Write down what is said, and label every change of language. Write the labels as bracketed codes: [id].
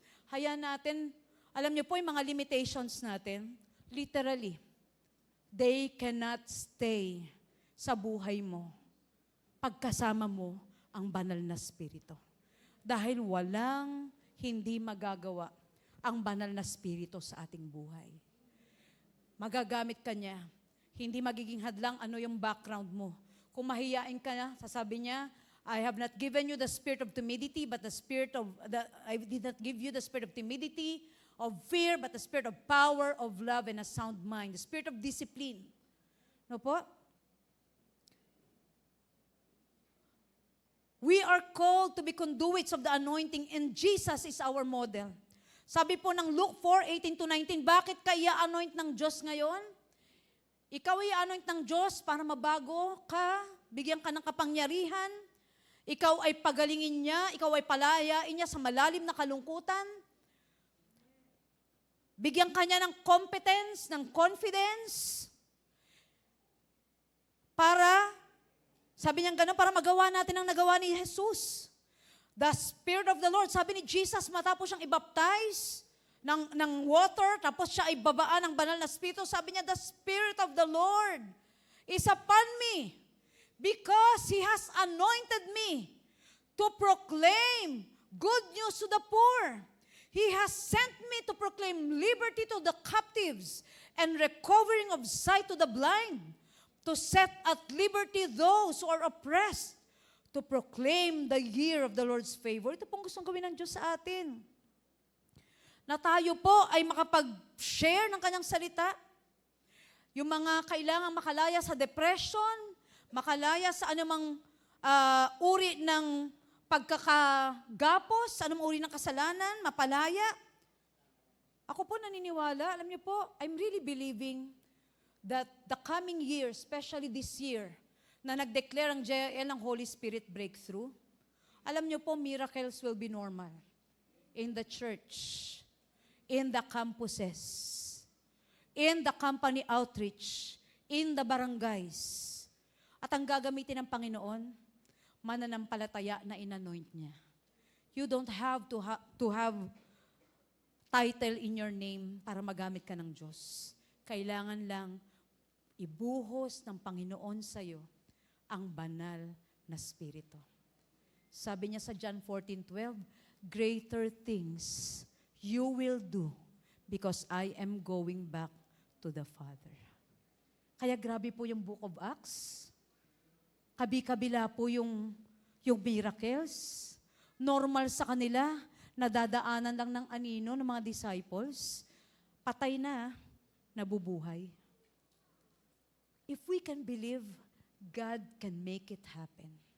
[tl] Hayaan natin, alam niyo po yung mga limitations natin, literally, [en] they cannot stay [tl] sa buhay mo pagkasama mo ang banal na spirito. Dahil walang hindi magagawa ang banal na spirito sa ating buhay. Magagamit ka niya. Hindi magiging hadlang ano yung background mo. Kung mahiyain ka na, sasabi niya, [en] I have not given you the spirit of timidity, but I did not give you the spirit of timidity, of fear, but the spirit of power, of love, and a sound mind. The spirit of discipline. No po? We are called to be conduits of the anointing and Jesus is our model. [tl] Sabi po ng Luke 4:18-19, bakit ka i-anoint ng Diyos ngayon? Ikaw i-anoint ng Diyos para mabago ka, bigyan ka ng kapangyarihan, ikaw ay pagalingin niya, ikaw ay palayain niya sa malalim na kalungkutan. Bigyan ka niya ng competence, ng confidence, para, sabi niya gano'n, para magawa natin ang nagawa ni Jesus. [en] The Spirit of the Lord, [tl] sabi ni Jesus, matapos siyang i-baptize ng water, tapos siya ay babaan ng banal na Espiritu, sabi niya, [en] the Spirit of the Lord is upon me, because He has anointed me to proclaim good news to the poor. He has sent me to proclaim liberty to the captives and recovering of sight to the blind, to set at liberty those who are oppressed, to proclaim the year of the Lord's favor. [tl] Ito pong gustong gawin ng Diyos sa atin. Na tayo po ay makapag-share ng kanyang salita. Yung mga kailangang makalaya sa depression, makalaya sa anumang uri ng pagkakagapos, anumang uri ng kasalanan, mapalaya. Ako po naniniwala, alam niyo po, [en] I'm really believing that the coming year, especially this year, [tl] na nag-declare ang JL ng [en] Holy Spirit breakthrough, [tl] alam niyo po, [en] miracles will be normal in the church, in the campuses, in the company outreach, in the barangays. [tl] At ang gagamitin ng Panginoon, mananampalataya na inanoint niya. [en] You don't have to have title in your name [tl] para magamit ka ng Diyos. Kailangan lang ibuhos ng Panginoon sa iyo ang banal na Espiritu. Sabi niya sa [en] John 14:12, greater things you will do because I am going back to the Father. [tl] Kaya grabe po yung Book of Acts. Kabi-kabila po yung miracles. Normal sa kanila, nadadaanan lang ng anino ng mga disciples. Patay na, nabubuhay. [en] If we can believe, God can make it happen.